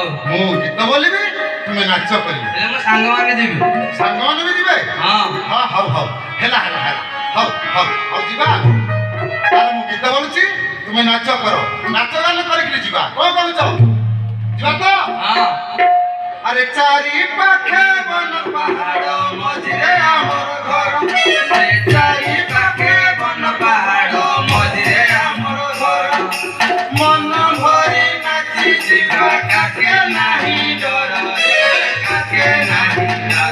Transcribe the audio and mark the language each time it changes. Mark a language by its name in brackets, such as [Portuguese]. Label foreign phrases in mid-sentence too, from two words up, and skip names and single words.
[Odia] ମୁଁ ଗୀତ ବୋଲିବି, ତୁମେ ନାଚ କରିବ। ହେଲେ ମୋ ସାଙ୍ଗମାନେ ଯିବି। ସାଙ୍ଗମାନେ ବି ଯିବେ? ହଁ। ହଁ ହଉ ହଉ ହେଲା ହେଲା ହେଲା ହଉ ହଉ ହଉ ଯିବା। ତାହେଲେ ମୁଁ ଗୀତ ବୋଲୁଛି, ତୁମେ ନାଚ କର। ନାଚ ଗାନ କରିକି ଯିବା, କଣ କହୁଛ? ଯିବା ତ? ହଁ। ଆରେ ଚାରି ପାଖେ ବନ ପାହାଡ଼ ମଝିରେ ଆମର ଘର, ଆରେ ଚାରି ପାଖେ ବନ ପାହାଡ଼ ମଝିରେ ଆମର ଘର, ମନ ଭରି নাচি ଯିବା କାକେ ନାହି ଡର ରେ, କାକେ ନାହି ଡର,